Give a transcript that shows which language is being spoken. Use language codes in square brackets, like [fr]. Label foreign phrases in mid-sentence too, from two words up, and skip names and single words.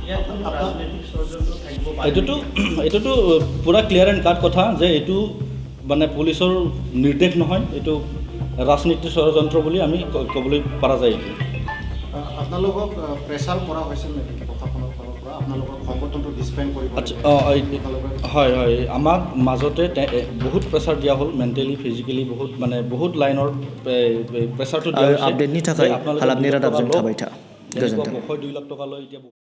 [as] এইটোতো পূৰা [en] clear and cut [as] কথা যে এইটো মানে পুলিচৰ নিৰ্দেশ নহয়, এইটো ৰাজনীতিৰ ষড়যন্ত্ৰ বুলি আমি ক'বলৈ পৰা যায়। আপোনালোকক প্ৰেছাৰ কৰা হৈছিল নেকি প্ৰশাসনৰ ফালৰ পৰা আপোনালোকৰ সংগঠনটো ডিছপেণ্ড কৰিব? আচ্ছা, হয়, আমাক মাজতে বহুত প্ৰেছাৰ দিয়া হ'ল, [en] mentally physically [as] বহুত লাইনৰ প্ৰেছাৰটো দিয়া হৈছে। [brx] আপডেটनि थाखाय हालामनि रादाबजों थाबाय था। [as] गोजोन्थों। 2 লাখ টকা লয় এতিয়া